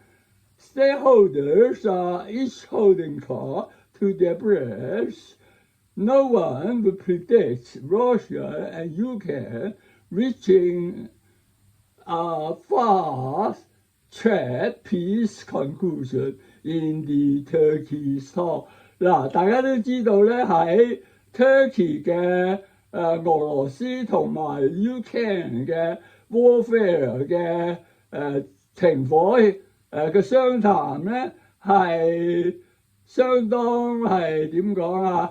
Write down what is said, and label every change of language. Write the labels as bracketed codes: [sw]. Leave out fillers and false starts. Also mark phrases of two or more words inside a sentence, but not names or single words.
[en] Stakeholders are each holding call to their breath. No one would predict Russia and Ukraine reaching a fast-track peace conclusion in the Turkey's talk. [yue] 嗱，大家都知道咧喺 Turkey 嘅俄羅斯同埋 Ukraine 嘅 warfare 嘅停火嘅商談咧係相當係點講啊？